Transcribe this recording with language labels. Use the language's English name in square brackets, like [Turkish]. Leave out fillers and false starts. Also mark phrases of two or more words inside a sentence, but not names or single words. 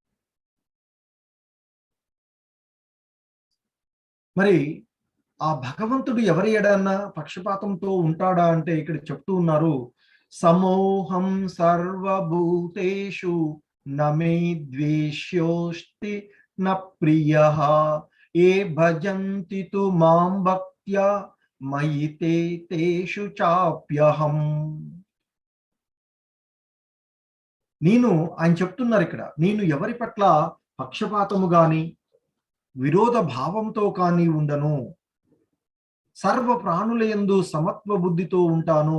[Telugu] మరి ఆ భగవంతుడు ఎవరి ఎడన్నా పక్షపాతంతో ఉంటాడా అంటే ఇక్కడ చెప్తూ ఉన్నారు, [Sanskrit] समोहं सर्वभूतेषु नमे द्वेष्योस्ति न प्रियः ये भजन्ति तु मां भक्त्या मयि तेषु चाप्यहम्. [Telugu] ఆయన చెప్తున్నారు ఇక్కడ, నేను ఎవరి పట్ల పక్షపాతము గాని విరోధ భావంతో కానీ ఉండను. సర్వ ప్రాణుల యందు సమత్వ బుద్ధితో ఉంటాను.